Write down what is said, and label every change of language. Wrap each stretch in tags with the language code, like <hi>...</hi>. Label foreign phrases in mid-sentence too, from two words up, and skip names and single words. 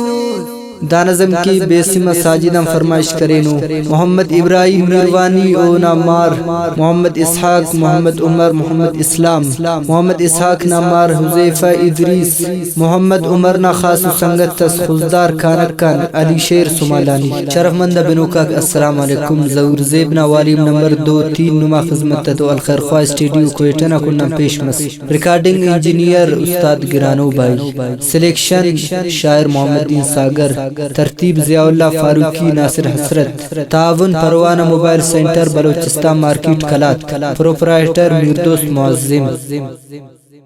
<brh>دا نظم کی بیسم ساجدم فرمائش کرینو محمد ابراہیم میروانی او نامار محمد اسحاق محمد عمر محمد اسلام محمد اسحاق نامار حذیفہ ادریس محمد عمر نا خاص سنگت تس خزدار کانک کان علی شیر سمالانی شرف مند بنوکا</brh> <ar>السلام علیکم</ar> <brh>زور زیبنا</brh> <en>volume number</en> <brh>2-3 نما خدمت تو الخیر خواہ اسٹوڈیو کوئٹہ کنم پیش مس</brh> <en>recording engineer</en> <brh>استاد گرانو بھائی سلیکشن شاعر محمد دین ساگر ترتیب ضیاء اللہ فاروقی ناصر حسرت تعاون پروانہ موبائل سینٹر بلوچستان مارکیٹ کلات پروپرائٹر میردوست معظم</brh>